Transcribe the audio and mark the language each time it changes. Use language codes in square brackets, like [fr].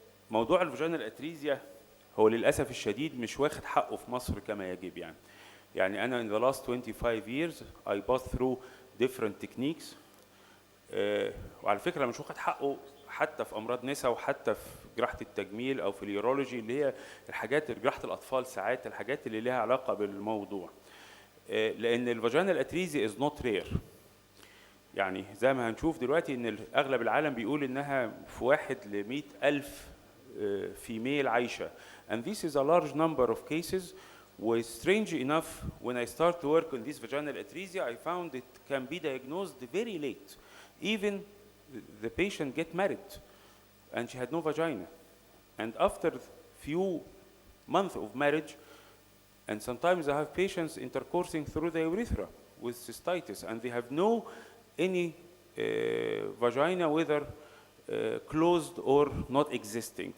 [ar] موضوع الفاجينال اتريزيا هو للاسف الشديد مش واخد حقه في مصر كما يجب يعني أنا [en] in the last 25 years I passed through different techniques. [ar] وعلى فكرة مش واخد حقه حتى في أمراض نسا، وحتى في جراحة التجميل أو في اليورولوجي اللي هي الحاجات، جراحة الأطفال ساعات الحاجات اللي لها علاقة بالموضوع. لأن الفاجينال اتريزيا [en] is not rare. [ar] يعني زي ما هنشوف دلوقتي إن أغلب العالم بيقول إنها في 1 ل100,000 فيميل عايشة. [en] And this is a large number of cases. Was strange enough, when I start to work on this vaginal atresia, I found it can be diagnosed very late. Even the patient get married and she had no vagina. And after few months of marriage, and sometimes I have patients intercoursing through the urethra with cystitis, and they have no any vagina, whether closed or not existing.